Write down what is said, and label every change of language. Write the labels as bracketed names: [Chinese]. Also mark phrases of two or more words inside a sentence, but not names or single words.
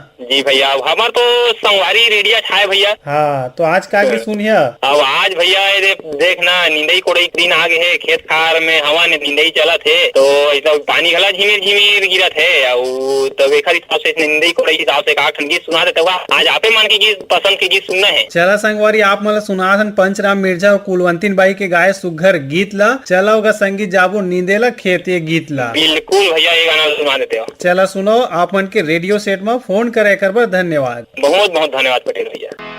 [Chhattisgarhi] जी भैया, हमार तो संगवारी रेडियो छाए भैया। हाँ, तो आज का की सुनिया? अब आज भैया देखना निंदई कोड़ई दिन आ गए है। खेत खार में हवा ने निंदई चला थे तो ऐसा पानी घला झिमिर झिमिर गिरा थे। और तब एक हिसाब से निंदई कोड़ई हिसाब से का गीत सुना देते हुआ आज आपे मन के गीत पसंद के गीत सुनना है। चला संगवारी, आप मला सुनाथन पंचराम मिर्जा और कुलवंतीन बाई के गाये सुघर गीत ला। चला होगा संगीत जाबो नींदेला खेत ये गीत ला। बिल्कुल भैया, ये गाना सुना देते हो। चला सुनो। आप मन के रेडियो सेट में फोन करे कर बर धन्यवाद। बहुत बहुत धन्यवाद पटेल भैया।